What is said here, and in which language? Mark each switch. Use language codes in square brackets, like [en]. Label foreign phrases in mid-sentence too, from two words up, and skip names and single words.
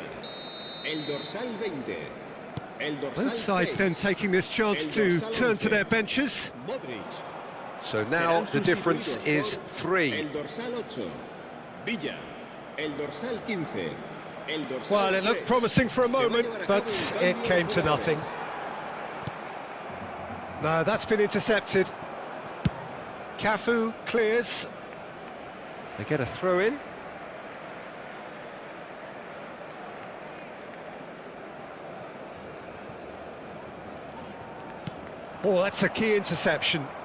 [es] El dorsal 20. El dorsal [en] Both sides 6. then taking this chance to turn to their benches. Modric. So now the difference is 3. [es] El dorsal 8. Villa. El dorsal 15. El dorsal [en] Well, it looked 3. promising for a moment, but it came to nothing. No, that's been intercepted. Cafu clears. They get a throw in. Oh, that's a key interception.